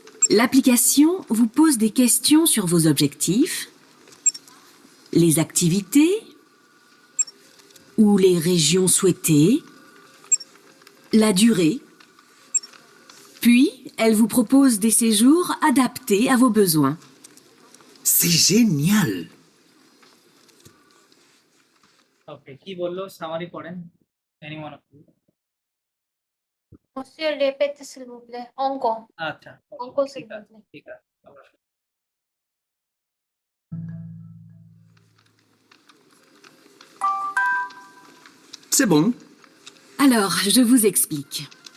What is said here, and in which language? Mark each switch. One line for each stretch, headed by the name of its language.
French: L'application vous pose des questions sur vos objectifs, les activités ou les régions souhaitées, la durée. Puis, elle vous propose des séjours adaptés à vos besoins. C'est génial.
Bangla: ওকে, কি বললো summary পড়েন,
English: anyone of you,
French: Monsieur, répétez s'il vous plaît. Encore.
Bangla: আচ্ছা
French: Encore
Bangla: ঠিক
French: s'il vous
Bangla: আছে
French: plaît.
Bangla: ঠিক আছে, অবশ্যই।
French: C'est bon. Alors, je vous explique.